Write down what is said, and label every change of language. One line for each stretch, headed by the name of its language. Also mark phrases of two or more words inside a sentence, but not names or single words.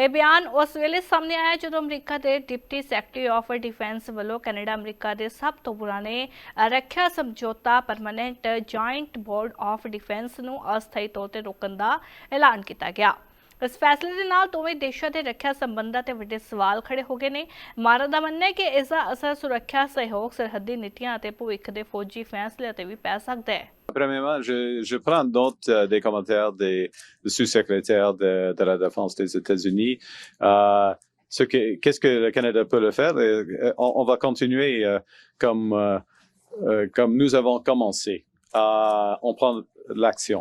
Punjabi: ਇਹ ਬਿਆਨ ਉਸ ਵੇਲੇ ਸਾਹਮਣੇ ਆਇਆ ਜਦੋਂ ਅਮਰੀਕਾ ਦੇ
English: Deputy Secretary of Defense
Punjabi: ਵੱਲੋਂ ਕੈਨੇਡਾ ਅਮਰੀਕਾ ਦੇ ਸਭ ਤੋਂ ਪੁਰਾਣੇ ਰੱਖਿਆ ਸਮਝੌਤਾ ਪਰਮਾਨੈਂਟ ਜਾਇੰਟ ਬੋਰਡ ਆਫ ਡਿਫੈਂਸ ਨੂੰ ਅਸਥਾਈ ਤੌਰ ਤੇ ਰੋਕਣ ਦਾ ਐਲਾਨ ਕੀਤਾ ਗਿਆ। ਇਸ ਫੈਸਲੇ ਦੇ ਨਾਲ ਦੋਵੇਂ ਦੇਸ਼ਾਂ ਦੇ ਰੱਖਿਆ ਸੰਬੰਧਾਂ ਤੇ ਵੱਡੇ ਸਵਾਲ ਖੜੇ ਹੋ ਗਏ ਨੇ। ਮਾਰਨ ਦਾ ਮੰਨਣਾ ਹੈ ਕਿ ਇਸ ਦਾ ਅਸਰ ਸੁਰੱਖਿਆ ਸਹਿਯੋਗ, ਸਰਹੱਦੀ ਨੀਤੀਆਂ ਅਤੇ ਭਵਿੱਖ ਦੇ ਫੌਜੀ ਫੈਸਲੇ ਤੇ ਵੀ ਪੈ ਸਕਦਾ ਹੈ।
French: Premièrement, je prends note des commentaires du sous-secrétaire de la Défense des États-Unis. Qu'est-ce que le Canada peut le faire? On va continuer comme nous avons commencé. On prend l'action.